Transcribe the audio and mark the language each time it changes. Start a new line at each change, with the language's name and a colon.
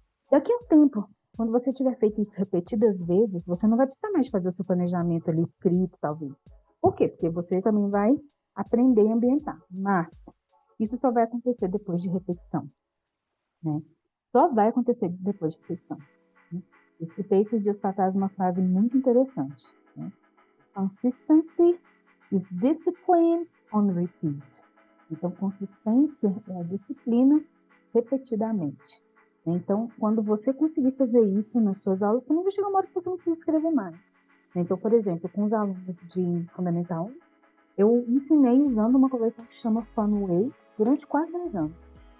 Portuguese: Daqui a um tempo, quando você tiver feito isso repetidas vezes, você não vai precisar mais fazer o seu planejamento ali escrito, talvez. Por quê? Porque você também vai aprender a ambientar. Mas isso só vai acontecer depois de repetição, né? Só vai acontecer depois de repetição. Né? Eu escutei esses dias para trás uma frase muito interessante, né?
English: Consistency is discipline on repeat.
Portuguese: Então, consistência é a disciplina repetidamente. Então, quando você conseguir fazer isso nas suas aulas, também vai chegar uma hora que você não precisa escrever mais. Então, por exemplo, com os alunos de Fundamental 1, eu ensinei usando uma coleção que chama Funway durante quase 10 anos.